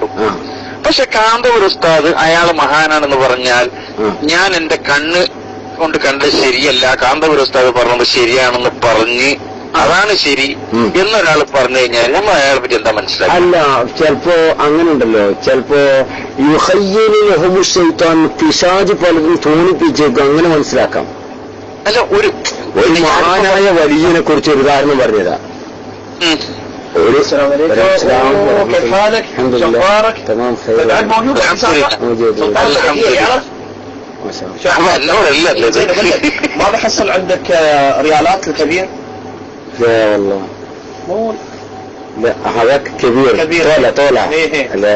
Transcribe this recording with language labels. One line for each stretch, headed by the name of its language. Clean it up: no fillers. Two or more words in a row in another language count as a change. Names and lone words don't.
Malayalam: പക്ഷെ കാന്തപുര ഉസ്താദ് അയാള് മഹാനാണെന്ന് പറഞ്ഞാൽ ഞാൻ എന്റെ കണ്ണ് കൊണ്ട് കണ്ടത് ശരിയല്ല, കാന്തപുര ഉസ്താദ് പറഞ്ഞത് ശരിയാണെന്ന് പറഞ്ഞ് അതാണ് ശരി എന്നൊരാൾ പറഞ്ഞു കഴിഞ്ഞാൽ നമ്മൾ അയാളെ പറ്റി എന്താ മനസ്സിലാക്കുക? അല്ല, ചിലപ്പോ അങ്ങനെ ഉണ്ടല്ലോ, ചിലപ്പോ പിശാച് പലതും തോന്നിപ്പിച്ചേക്കും, അങ്ങനെ മനസ്സിലാക്കാം. അല്ല, ഒരു മഹാനായ വലിയനെ കുറിച്ച് ഒരു ഉദാഹരണം പറഞ്ഞതാ.
Arabic: ما بحصل عندك ريالات الكبير؟ لا والله لا، هذاك كبير طولع لا